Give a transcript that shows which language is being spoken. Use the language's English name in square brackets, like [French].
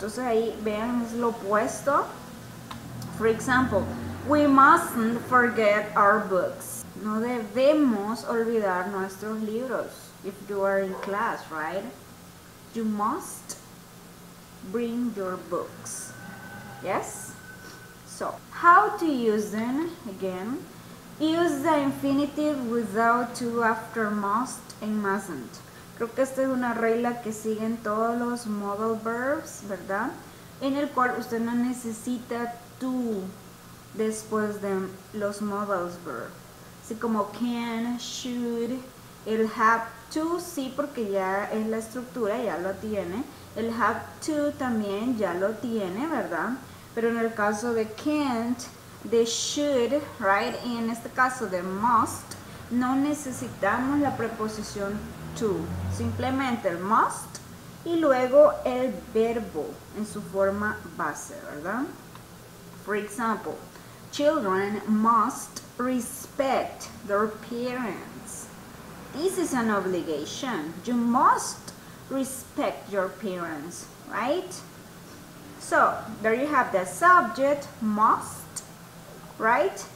[Spanish] Entonces ahí vean, es lo opuesto. [English] For example, we mustn't forget our books. [Spanish] No debemos olvidar nuestros libros. [English] If you are in class, right? You must bring your books. Yes? So, how to use them? Again, use the infinitive without to after must and mustn't. [Spanish] Creo que esta es una regla que siguen todos los modal verbs, ¿verdad? En el cual usted no necesita to después de los modal verbs. Así como can, should, el have to, sí, porque ya es la estructura, ya lo tiene. El have to también ya lo tiene, ¿verdad? Pero en el caso de can't, de should, [English] right? [Spanish] Y en este caso de must, no necesitamos la preposición to. Simplemente el must y luego el verbo en su forma base, ¿verdad? [English] For example, children must respect their parents. This is an obligation. You must respect your parents, right? So, there you have the subject, must, right?